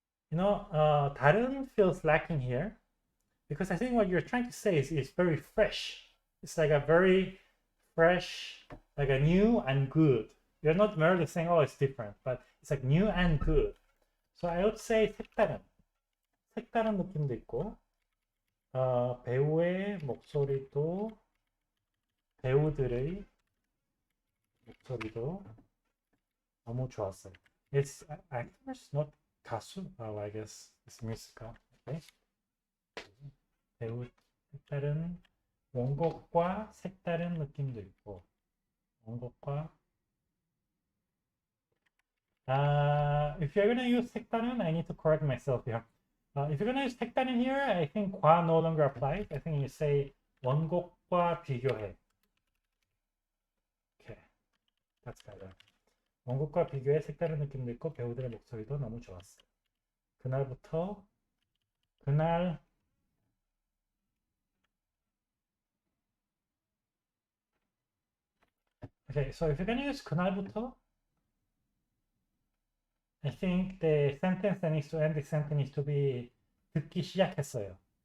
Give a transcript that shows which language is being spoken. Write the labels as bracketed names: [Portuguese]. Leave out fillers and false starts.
[English] You know, 다른 feels lacking here because I think what you're trying to say is very fresh. It's like a very fresh, like a new and good. You're not merely saying, oh, it's different, but it's like new and good. So I would say [Korean] 색다른 느낌도 있고, 배우의 목소리도, 배우들의 목소리도 너무 좋았어요. [English] It's actors, not 가수. Oh, I guess it's musical. Okay. [Korean] 배우 색다른 원곡과 색다른 느낌도 있고, 원곡과 [English] if you're gonna use 색다른, I need to correct myself here. If you're gonna use 색다른 here, I think 과 no longer applies. I think you say [Korean] 원곡과 비교해. [English] Okay, that's better. [Korean] 원곡과 비교해 색다른 느낌도 있고 배우들의 목소리도 너무 좋았어. [English] 그날 Okay, so if you're gonna use 그날부터, I think the sentence that needs to end the sentence needs to be [Korean] 듣기 시작했어요.